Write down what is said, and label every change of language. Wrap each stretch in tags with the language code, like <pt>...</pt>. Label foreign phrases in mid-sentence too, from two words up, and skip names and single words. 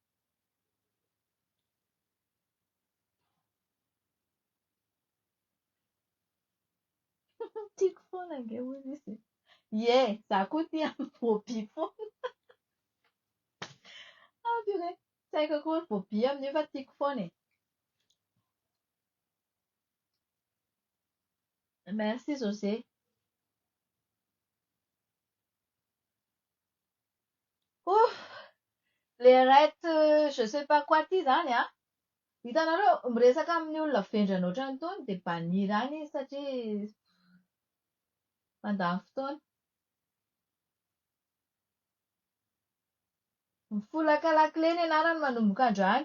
<mg>Tiako foana ange hoy izy. Ie, za koa tia voabi foana. Purée, tsy haiko akory voabi amin'io fa tiako foana e. Merci José. Le rette,</mg> <fr>je sais pas quoi</fr> <mg>ity izany hitanareo miresaka amin'ny olona vendrana ohatran'itony dia banira any izy satria mandany fotoana. Folaka lakile ny anarany manomboka androany.</mg>